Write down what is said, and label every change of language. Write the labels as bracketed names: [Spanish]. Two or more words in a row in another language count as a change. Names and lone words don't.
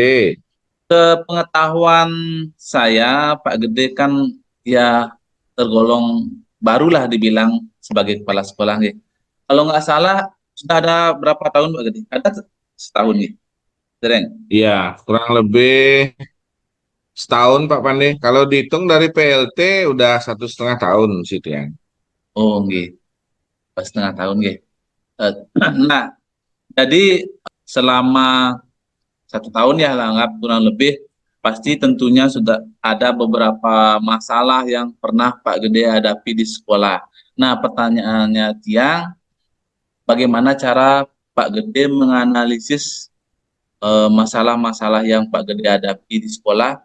[Indonesian] Pengetahuan saya, Pak Gede kan ya tergolong barulah dibilang sebagai kepala sekolah. Nggih. Kalau nggak salah sudah ada berapa tahun Pak Gede? Ada setahun nih, Dereng. Iya, kurang lebih setahun Pak Pandi. Kalau dihitung dari PLT udah 1,5 tahun sih Tiang. Oh, nggih, pas setengah tahun nggih. Eh, Nah, jadi selama 1 tahun ya lah, anggap kurang lebih pasti tentunya sudah ada beberapa masalah yang pernah Pak Gede hadapi di sekolah. Nah, pertanyaannya Tiang, bagaimana cara Pak Gede menganalisis masalah-masalah yang Pak Gede hadapi di sekolah?